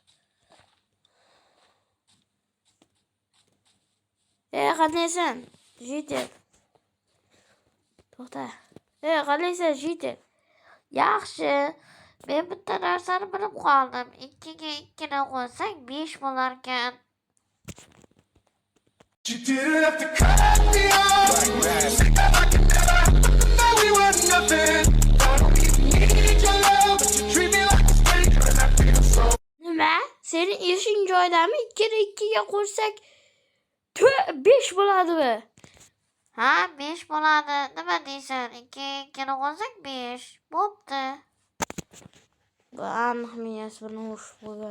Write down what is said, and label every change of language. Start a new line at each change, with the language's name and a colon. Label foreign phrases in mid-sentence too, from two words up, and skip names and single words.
Uzbek: Qandaysan? Jitel. To'xta. Qandaysan, Jitel? Yaxshi. Men bitta narsani bilib qoldim. 2 ga 2 ni qo'ysak 5 bo'lar ekan.
English: You didn't have to cut me off. I could never know we were nothing. I don't even need your love, but you treat me like a stranger and I feel so.
Uzbek: Nima? Sening ishing joydami? 2 ni 2 ga qo'shsak 5 bo'ladimi? Ha, 5 bo'ladi. Nima deysan? 2 2 ni qo'shsak 5. Bo'pti. Bu aniq miyasi bilan urushib qo'ygan.